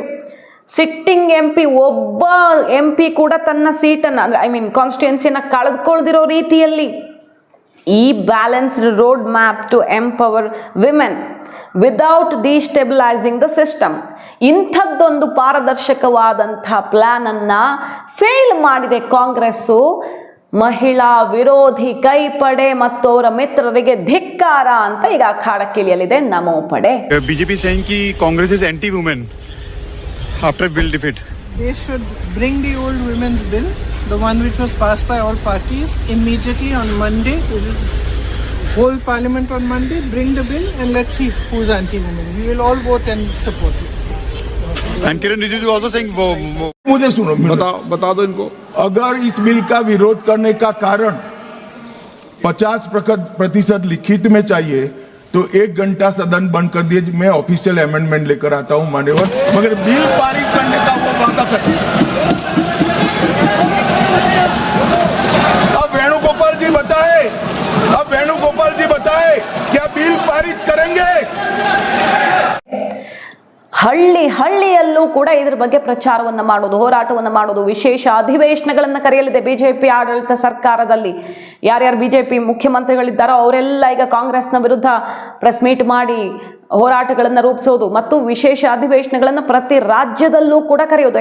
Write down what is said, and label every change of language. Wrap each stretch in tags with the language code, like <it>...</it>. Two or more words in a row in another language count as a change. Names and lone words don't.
<en>sitting MP</en> <kn>ಒಬ್ಬ MP ಕೂಡ ತನ್ನ ಸೀಟನ್ನು ಅಂದರೆ ಕಾನ್ಸ್ಟಿಟ್ಯೂನ್ಸಿಯನ್ನು ಕಳೆದುಕೊಳ್ದಿರೋ ರೀತಿಯಲ್ಲಿ ಈ</kn> <en>balanced road map to empower women without destabilising the system,</en> <kn>ಇಂಥದ್ದೊಂದು ಪಾರದರ್ಶಕವಾದಂಥ ಪ್ಲ್ಯಾನನ್ನು ಫೇಲ್ ಮಾಡಿದೆ ಕಾಂಗ್ರೆಸ್ಸು. ಮಹಿಳಾ ವಿರೋಧಿ ಕೈಪಡೆ ಮತ್ತು ಅವರ ಮಿತ್ರರಿಗೆ ಧಿಕ್ಕಾರ ಅಂತ ಈಗ ಅಖಾಡಕ್ಕಿಳಿಯಲಿದೆ ನಮೋ ಪಡೆ.</kn> <en>BJP saying ki Congress is anti-women after bill defeat. They should bring the old women's bill, the one which was passed by all parties, immediately on Monday. Whole parliament on Monday, bring the bill and let's see who's anti-women. We will all vote and support it. And Kiran Rijiju also saying</en> <hi>मुझे सुनो, बता दो इनको. अगर इस बिल का विरोध करने का कारण 50% लिखित में चाहिए तो 1 घंटा सदन बंद कर दिए, मैं</hi> <en>official amendment</en> <hi>लेकर आता हूं मान्यवर, मगर बिल पारित करने का वो वादा करते। अब वेणुगोपाल जी बताए क्या बिल पारित करेंगे?</hi> <kn>ಹಳ್ಳಿಯಲ್ಲೂ ಕೂಡ ಇದರ ಬಗ್ಗೆ ಪ್ರಚಾರವನ್ನು ಮಾಡೋದು, ಹೋರಾಟವನ್ನು ಮಾಡೋದು, ವಿಶೇಷ ಅಧಿವೇಶನಗಳನ್ನು ಕರೆಯಲಿದೆ BJP ಆಡಳಿತ ಸರ್ಕಾರದಲ್ಲಿ. ಯಾರ್ಯಾರು BJP ಮುಖ್ಯಮಂತ್ರಿಗಳಿದ್ದಾರೋ ಅವರೆಲ್ಲ ಈಗ ಕಾಂಗ್ರೆಸ್ನ ವಿರುದ್ಧ</kn> <en>press meet</en> <kn>ಮಾಡಿ ಹೋರಾಟಗಳನ್ನು ರೂಪಿಸೋದು ಮತ್ತು ವಿಶೇಷ ಅಧಿವೇಶನಗಳನ್ನು ಪ್ರತಿ ರಾಜ್ಯದಲ್ಲೂ ಕೂಡ ಕರೆಯೋದು.</kn>